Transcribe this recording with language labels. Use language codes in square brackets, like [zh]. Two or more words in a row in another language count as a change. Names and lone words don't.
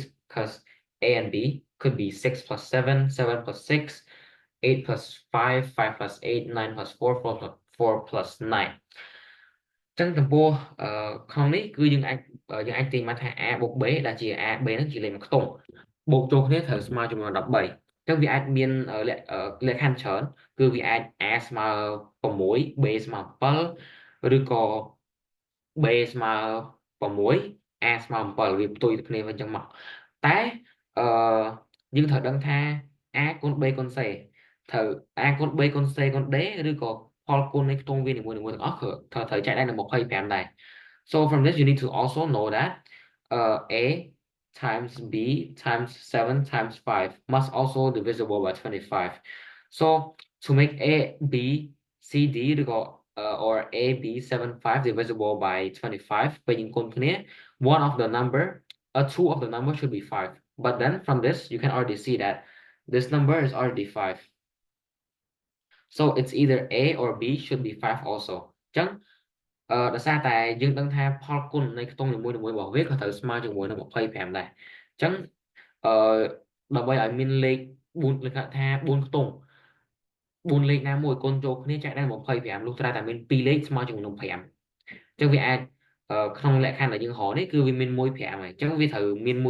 [en] because A and B could be 6 plus 7 7 plus 6 8 plus 5 5 plus 8 9 plus 4 4 plus 9 [km] ចឹងចំពោះក្នុងនេះគឺយើងអាចទាញមកថា a បូក b ដែលជា a b ហ្នឹងជាលេខមួយខ្ទង់បូកចូលគ្នាត្រូវស្មើចំនួន13ចឹងវាអាចមានលក្ខខណ្ឌច្រើនគឺវាអាច a ស្មើ6 b ស្មើ7ឬក៏ b ស្មើ 6 a ស្មើ7វាផ្ទុយទៅគ្នាវិញចឹងមកតែយើងត្រូវដឹងថា a គុណ b គុណ c ត្រូវ a គុណ b គុណ c គុណ d ឬក៏ផលគុណនៃខ្ទង់វានីមួយៗទាំងអស់គឺត្រូវចែកដែរនឹង25ដែរ [en] so from this you need to also know that a times b times 7 times 5 must also divisible by 25 so to make a b c d ឬក៏ or a b 7 5 divisible by 25 [km] ពេលយើងគុណគ្នា [en] one of the number two of the number should be 5 but then from this you can already see that this number is already 5 so it's either A or B should be 5 also [km] ចឹងដោយសារតែយើងដឹងថាផលគុណនៃខ្ទង់នីមួយៗរបស់វាក៏ត្រូវស្មើជាមួយនឹង25ដែរចឹងដើម្បីឲ្យមានលេខ4លេខថា4ខ្ទង់4លេ ខណាមួយគុណចូលគ្នាចែកដែរ25លុះត្រាតែមាន2លេខស្មើជាមួយនឹង5ចឹងវាអាចក្នុងលក្ខខណ្ឌដែលយើងរកនេះគឺវាមាន1 5ហើយចឹងវាត្រូវមានមួយ